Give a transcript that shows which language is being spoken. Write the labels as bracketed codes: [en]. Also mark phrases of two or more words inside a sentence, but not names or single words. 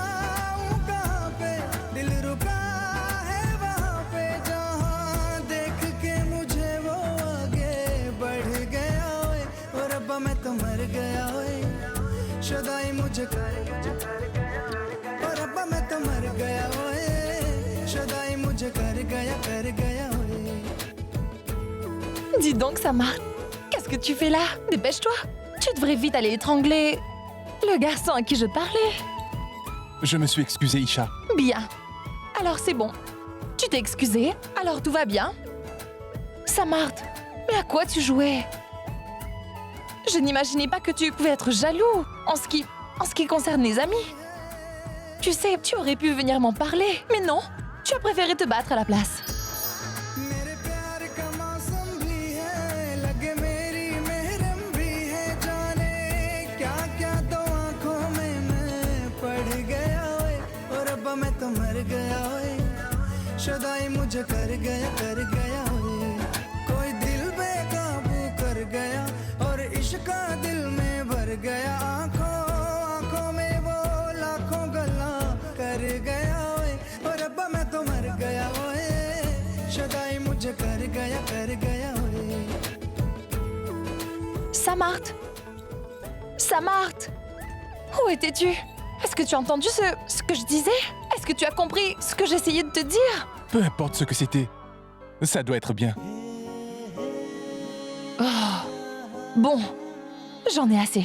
[hi] मैं तो मर गया ओए शदाई मुझे कर और अब्बा मैं तो मर गया ओए शदाई मुझे कर गया ओए. [fr] Dis donc, Samart, qu'est-ce que tu fais là? Dépêche-toi. Tu devrais vite aller étrangler le garçon à qui je parlais. Je me suis excusé, Isha. Bien. Alors c'est bon. Tu t'es excusé, alors tout va bien. Samart, mais à quoi tu jouais? Je n'imaginais pas que tu pouvais être jaloux en ce qui concerne les amis. Tu sais, tu aurais pu venir m'en parler, mais non, tu as préféré te battre à la place. [hi] मेरे प्यार का मौसम भी है लगे मेरी महरम भी है जाने क्या क्या तो आंखों में मैं पढ़ गया ओए और रब्बा मैं तो मर गया ओए शुदाई मुझे कर गया ओए कोई दिल बेकाबू कर गया और इश्क का दिल में भर गया आंखों में वो लाखों गल्ला कर गया ओए और रब्बा मैं तो मर गया ओए शुदाई मुझे कर गया ओए [fr] Samart! Samart! Où étais-tu? Est-ce que tu as entendu ce que je disais? Est-ce que tu as compris ce que j'essayais de te dire? Peu importe ce que c'était, ça doit être bien. Oh. Bon, j'en ai assez.